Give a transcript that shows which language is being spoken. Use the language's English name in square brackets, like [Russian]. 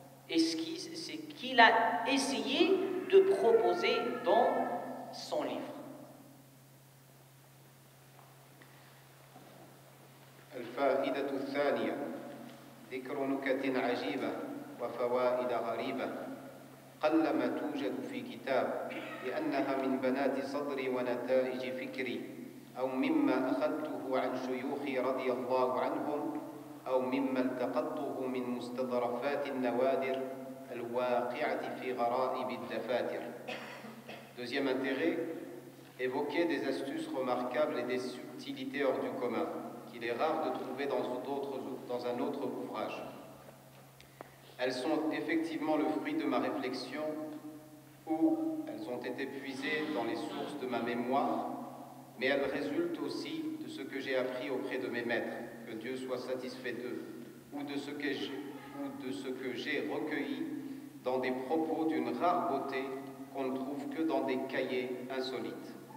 [French] Et c'est qu'il a essayé de proposer dans son livre. [Arabic] الفائدة الثانية ذكر نكت عجيبة وفوائد غريبة قلما توجد في كتاب لأنها من بنات صدري ونتائج فكري أو مما أخذته عن شيوخي رضي الله عنهم أو مما التقطته من مستظرفات النوادر الواقعة في غرائب الدفاتر. [French] Deuxième intérêt, évoquer des astuces remarquables et des subtilités hors du commun, qu'il est rare de trouver dans un autre ouvrage. Elles sont effectivement le fruit de ma réflexion ou elles ont été puisées dans les sources de ma mémoire, mais elles résultent aussi de ce que j'ai appris auprès de mes maîtres, que Dieu soit satisfait d'eux, ou de ce que j'ai recueilli dans des propos d'une rare beauté qu'on ne trouve que dans des cahiers insolites.